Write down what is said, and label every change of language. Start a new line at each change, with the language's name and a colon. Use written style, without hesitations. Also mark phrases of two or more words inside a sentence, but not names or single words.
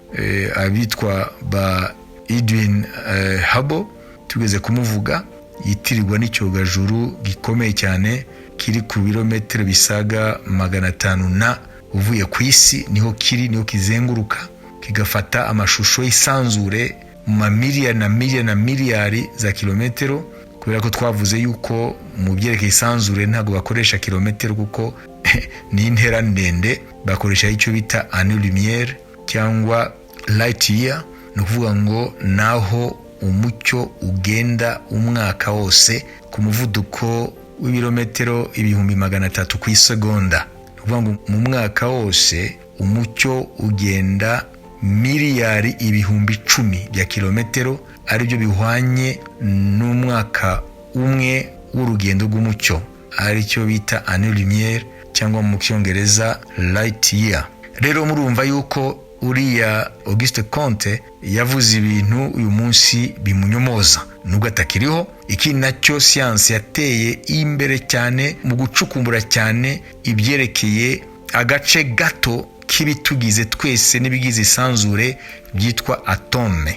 Kinyarwanda: abitwa ba Edwin Hubble, tugeze kumuvuga, yitirirwa n'icyogajuru gikomeye cyane kiri ku birometero bisaga 500 na uvuye ku isi, niho kiri, niho kizenguruka kigafata amashusho y'isanzure mu mamiliyari na miliyari na miliyari za kilometero. Kubera ko twavuze yuko mu byerekeye isanzure ntabwo bakoresha kilometero, kuko ni intera ndende, bakoresha icyo bita
French: année lumière
Kinyarwanda: cyangwa
English: light year.
Kinyarwanda: Ni ukuvuga ngo naho umucyo ugenda umwaka wose ku muvuduko w'ibirometero 300 ku isegonda. Ni ukuvuga ngo mu mwaka wose umucyo ugenda miliyari 10,000 bya kilometero, aribyo bihwanye n'umwaka umwe w'urugendo rw'umucyo, aricyo bita
French: année lumière
Kinyarwanda: cyangwa mu cyongereza
English: light year.
Kinyarwanda: Rero murumva yuko uriya Auguste Comte yavuze ibintu uyu munsi bimunyomoza, nubwo atakiriho. Iki nacyo siyanse yateye imbere cyane mu gucukumbura cyane ibyerekeye agace gato k'ibitugize twese n'ibigize isanzure byitwa atome.